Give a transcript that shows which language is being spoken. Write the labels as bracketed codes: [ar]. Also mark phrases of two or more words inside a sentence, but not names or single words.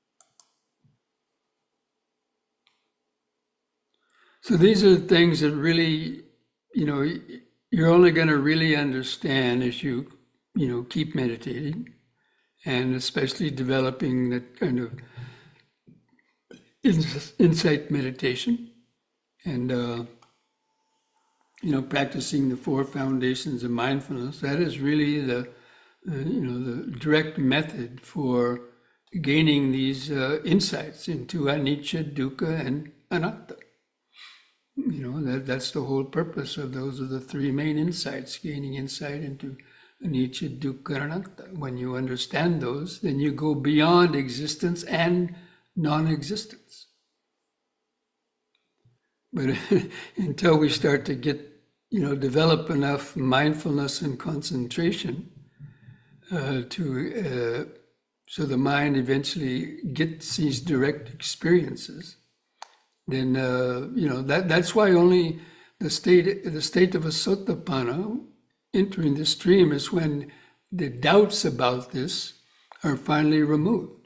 [en] So these are things that really, you're only going to really understand as you, keep meditating, and especially developing that kind of insight meditation, and practicing the 4 foundations of mindfulness. That is really the direct method for gaining these insights into anicca, dukkha, and anatta. That's the whole purpose of those are the 3 main insights, gaining insight into anicca, dukkha, and anatta. When you understand those, then you go beyond existence and non-existence. But until we start to get, develop enough mindfulness and concentration so the mind eventually gets these direct experiences, then that's why only the state of a sotapanna, entering the stream, is when the doubts about this are finally removed.